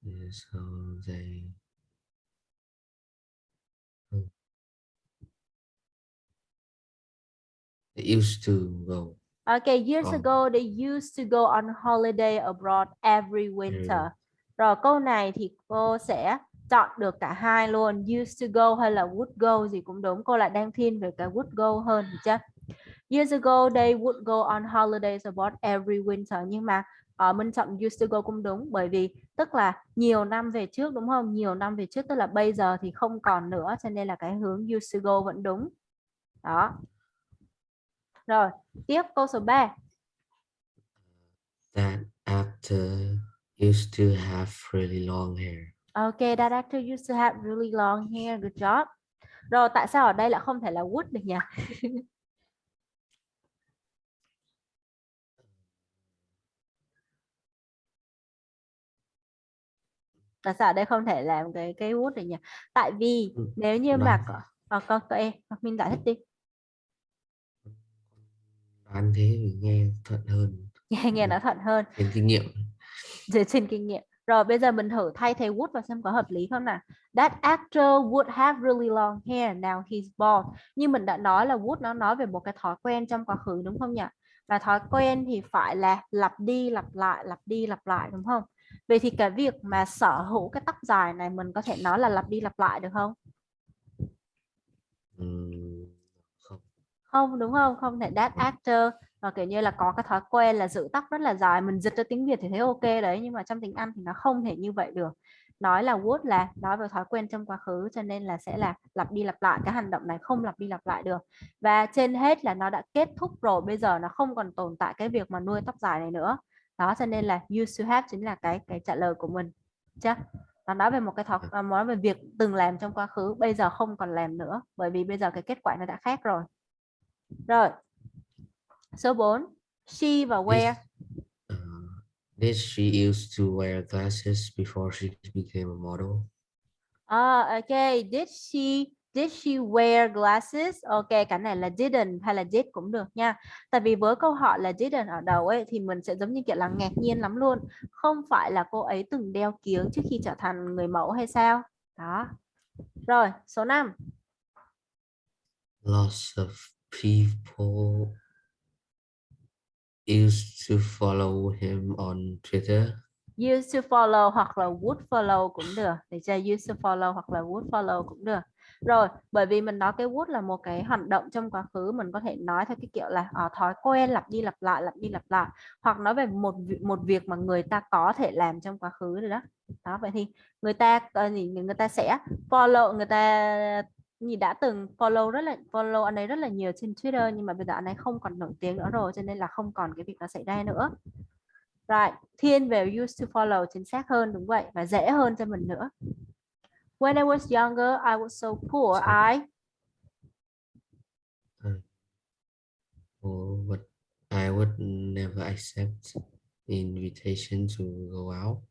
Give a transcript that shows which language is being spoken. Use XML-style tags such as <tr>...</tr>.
<en>So they used to go. Okay, years ago they used to go on holiday abroad every winter.</en> <vi>Rồi câu này thì cô sẽ chọn được cả hai luôn. Used to go hay là would go gì cũng đúng. Cô lại đang thiên về cái would go hơn, được chưa?</vi> <en>Years ago they would go on holidays abroad every winter.</en> <vi>Nhưng mà mình chọn used to go cũng đúng. Bởi vì tức là nhiều năm về trước, đúng không? Nhiều năm về trước tức là bây giờ thì không còn nữa. Cho nên là cái hướng used to go vẫn đúng. Đó. Rồi, tiếp câu số 3.</vi> <en>That actor used to have really long hair. Okay, that actor used to have really long hair. Good job.</en> <vi>Rồi tại sao ở đây lại không thể là would được nhỉ? Tại sao ở đây không thể làm cái would được nhỉ? Tại vì Ừ, nếu như đoán mà con em Minh giải thích đi. đoán thế mình nghe thuận hơn. Nghe nó thuận hơn. Trên kinh nghiệm. Dựa trên kinh nghiệm. Rồi bây giờ mình thử thay thế would vào xem có hợp lý không nào.</vi> <en>That actor would have really long hair, now he's bald.</en> <vi>Như mình đã nói là would nó nói về một cái thói quen trong quá khứ đúng không nhỉ? Và thói quen thì phải là lặp đi lặp lại đúng không? Vậy thì cái việc mà sở hữu cái tóc dài này mình có thể nói là lặp đi lặp lại được không? Không. Không đúng không, không thể</vi> <en>that actor</en> <vi>kiểu như là có cái thói quen là giữ tóc rất là dài, mình dịch ra tiếng Việt thì thấy ok đấy, nhưng mà trong tiếng Anh thì nó không thể như vậy được. Nói là would là nói về thói quen trong quá khứ, cho nên là sẽ là lặp đi lặp lại, cái hành động này không lặp đi lặp lại được. Và trên hết là nó đã kết thúc rồi, bây giờ nó không còn tồn tại cái việc mà nuôi tóc dài này nữa. Đó cho nên là used to have chính là cái trả lời của mình. Chắc nó nói về một cái nói về việc từng làm trong quá khứ, bây giờ không còn làm nữa, bởi vì bây giờ cái kết quả nó đã khác rồi. Rồi, số 4. She và where.</vi> <en>This Did she used to wear glasses before she became a model? Ok, did she wear glasses?</en> <vi>Ok, cái này là didn't hay là did cũng được nha. Tại vì với câu hỏi là didn't ở đầu ấy thì mình sẽ giống như kiểu là ngạc nhiên lắm luôn. Không phải là cô ấy từng đeo kiếng trước khi trở thành người mẫu hay sao? Đó. Rồi, số 5.</vi> <en>Lots of people used to follow him on Twitter.</en> <vi>Used to follow hoặc là would follow cũng được. Để cho used to follow hoặc là would follow cũng được. Rồi, bởi vì mình nói cái would là một cái hành động trong quá khứ, mình có thể nói theo cái kiểu là thói quen lặp đi lặp đi lặp lại, hoặc nói về một việc mà người ta có thể làm trong quá khứ rồi đó. Đó, vậy thì người ta sẽ follow, người ta như đã từng follow anh ấy rất là nhiều trên Twitter, nhưng mà bây giờ anh ấy không còn nổi tiếng nữa rồi, cho nên là không còn cái việc đó xảy ra nữa. Right, thiên về used to follow chính xác hơn, đúng vậy, và dễ hơn cho mình nữa.</vi> <en>When I was younger, I was so poor, So, uh, but I would never accept the invitation to go out.</en>